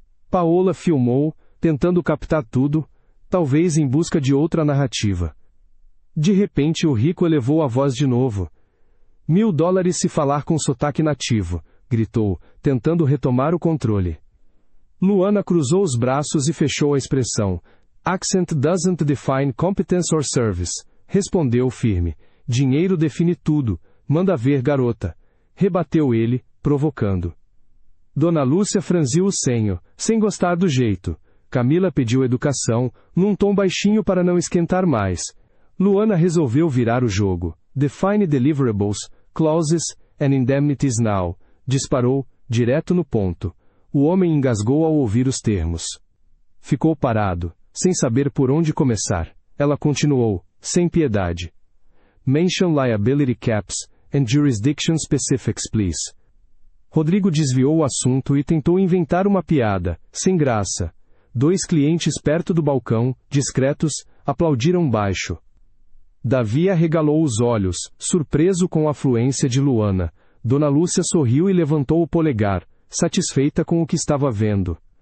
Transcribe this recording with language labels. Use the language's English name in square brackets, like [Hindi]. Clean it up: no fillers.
[Portuguese] Paola filmou, tentando captar tudo, talvez em busca de outra narrativa. De repente o rico elevou a voz de novo. $1000 se falar com sotaque nativo, gritou, tentando retomar o controle. Luana cruzou os braços e fechou a expressão. [English] "Accent doesn't define competence or service", [Portuguese] respondeu firme. "Dinheiro define tudo, manda ver, garota", rebateu ele, provocando. Dona Lúcia franziu o senho, sem gostar do jeito. Camila pediu educação, num tom baixinho para não esquentar mais. Luana resolveu virar o jogo. [English] "Define deliverables, clauses, and indemnities now", [Portuguese] disparou, direto no ponto. O homem engasgou ao ouvir os termos. Ficou parado, sem saber por onde começar. Ela continuou, sem piedade. [English] "Mention liability caps, and jurisdiction specifics, please". [Portuguese] Rodrigo desviou o assunto e tentou inventar uma piada, sem graça. 2 clientes perto do balcão, discretos, aplaudiram baixo. Davi arregalou os olhos, surpreso com a fluência de Luana. Dona Lúcia sorriu e levantou o polegar, satisfeita com o que estava vendo.